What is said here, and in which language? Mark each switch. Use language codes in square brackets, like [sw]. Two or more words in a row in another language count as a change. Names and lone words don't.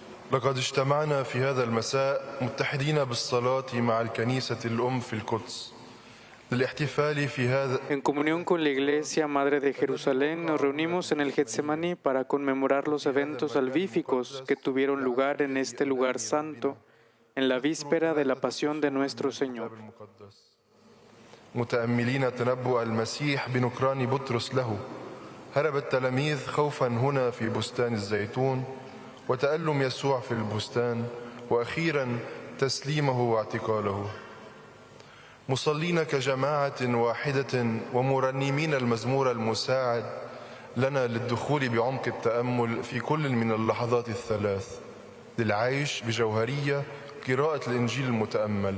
[ar] لقد اجتمعنا في هذا المساء متحدين بالصلاة مع الكنيسة الأم في القدس للاحتفال في هذا [es] En comunión con la Iglesia Madre de Jerusalén, nos reunimos en el Getsemaní para conmemorar los eventos salvíficos que tuvieron lugar en este lugar santo, en la víspera de la pasión de nuestro Señor. [ar] متأملين تنبؤ المسيح بنكران بطرس له. هرب التلاميذ خوفا هنا في بستان الزيتون، وتألم يسوع في البستان، وأخيرا تسليمه واعتقاله. مصلين كجماعة واحدة ومرنمين المزمور المساعد لنا للدخول بعمق التأمل في كل من اللحظات الثلاث، للعيش بجوهرية قراءة الإنجيل المتأمل.